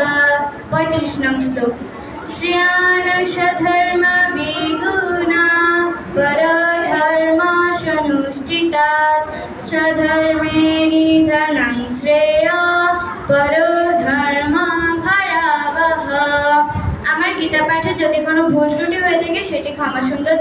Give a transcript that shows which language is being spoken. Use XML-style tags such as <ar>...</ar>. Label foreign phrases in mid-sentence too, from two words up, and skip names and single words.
<bn>35 নং শ্লোক।</bn> <sa>श्रेयानशधर्म विगुणा परधर्मसनुष्ठितात् सधर्मे निधनं श्रेय परधर्म भयावह।</sa> <bn>আমার গীতা পাঠে যদি কোনো ভুল ত্রুটি হয়ে থাকে সেটি ক্ষমা সুন্দর</bn>